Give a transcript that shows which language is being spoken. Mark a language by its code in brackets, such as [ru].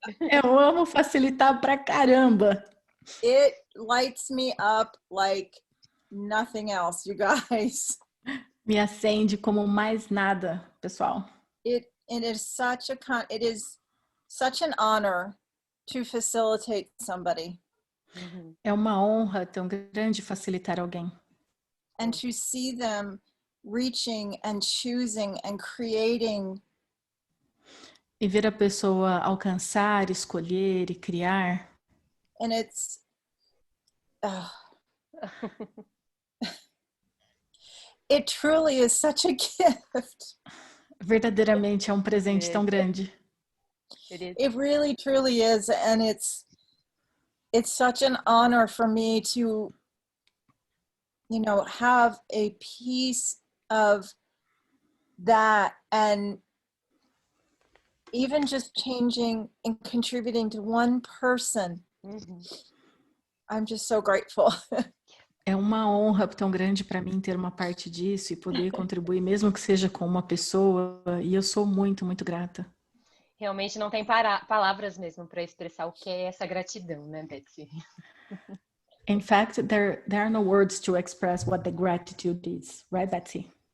[pt] Eu amo facilitar pra caramba. [en] It lights me up like nothing else, you guys. [pt] Me acende como mais nada, pessoal. [en] It is such an honor to facilitate somebody. [pt] É uma honra tão grande facilitar alguém. [en] And to see them reaching and choosing and creating. [pt] E ver a pessoa alcançar, escolher e criar. [en] And it's it truly is such a gift. [pt] Verdadeiramente é um presente tão grande. [en] It really truly is, and it's such an honor for me to, have a piece of that, and even just changing and contributing to one person. I'm just so grateful. [pt] É uma honra tão grande para mim ter uma parte disso e poder contribuir, mesmo que seja com uma pessoa, e eu sou muito, muito grata. Realmente não tem palavras mesmo para expressar o que é essa gratidão, né, Betsy? [en] In fact, there are no words to express what the gratitude is, right, Betsy?